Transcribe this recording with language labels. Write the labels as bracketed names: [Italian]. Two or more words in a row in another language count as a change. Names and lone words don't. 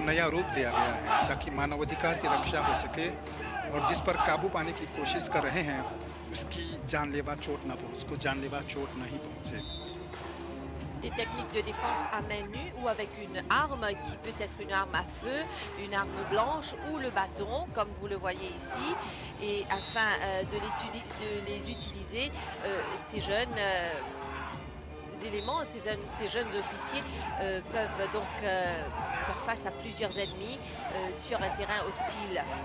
[Hindi] नया रूप दिया गया है ताकि मानवाधिकार की रक्षा हो सके, और जिस पर काबू पाने की कोशिश कर रहे हैं उसकी जानलेवा चोट न पहुंचे, उसको जानलेवा चोट नहीं पहुंचे. [French] Des techniques de défense à main nue ou avec une arme qui peut être une arme à feu, une arme blanche ou le bâton, comme vous le voyez ici. Et afin de les utiliser, ces jeunes éléments, ces jeunes officiers peuvent donc faire face à plusieurs ennemis sur un terrain hostile.